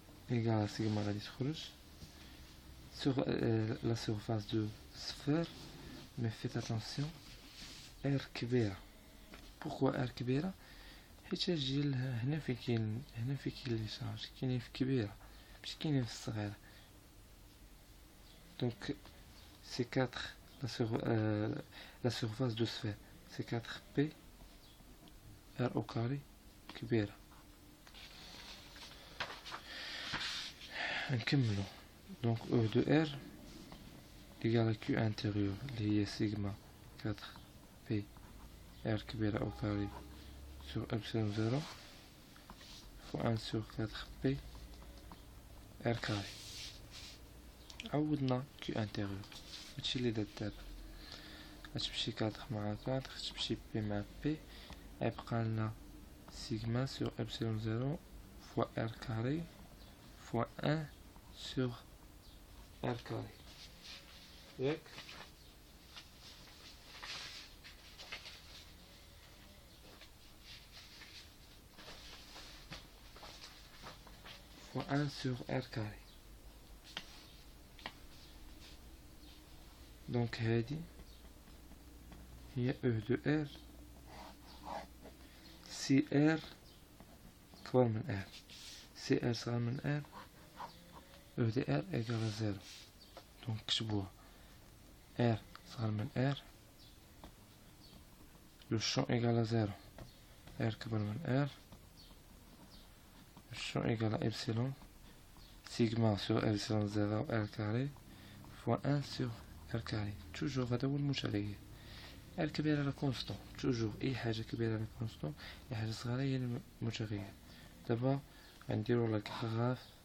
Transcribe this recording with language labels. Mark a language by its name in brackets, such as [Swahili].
[French] égal sigma [Arabic] غادي تخرج [French] sur la surface de sphère. mais faites attention R كبيرة. [Arabic] pourquoi R كبيرة؟ حيت ديال هنا فين كاين لي شارج كاينين في كبيرة ماشي كاينين في الصغيرة. [French] دونك سي 4 la surface de sphère c'est 4 P R au carré كبيرة. [Arabic] نكملو. [French] دونك O de R égale à Q intérieur [Arabic] اللي هي [French] سيغما 4 P R كبيرة au carré sur epsilon 0 fois 1 sur 4 P R carré. [Arabic] عوضنا Q intérieur هادشي اللي درت دابا. غتمشي 4 مع 4 تمشي P مع P، غيبقى لنا سيغما [French] sur epsilon 0 fois R carré [Arabic] fois 1 sur R carré ياك. [French] fois 1 sur R carré. [Arabic] دونك هادي هي E de R. سي R كبر من R، سي R صغر من R، [French] E de R égale à 0. [Arabic] دونك كتبوها R صغر من R [French] لو champ égal à 0 [Arabic] R كبر من R [French] le champ égal à epsilon sigma sur epsilon 0 R carré fois 1 sur R carré toujours [Arabic] هذا هو المتغير R كبيرة على constant toujours أي حاجة كبيرة على constant أي حاجة صغيرة هي المتغير دابا غنديرو لا غراف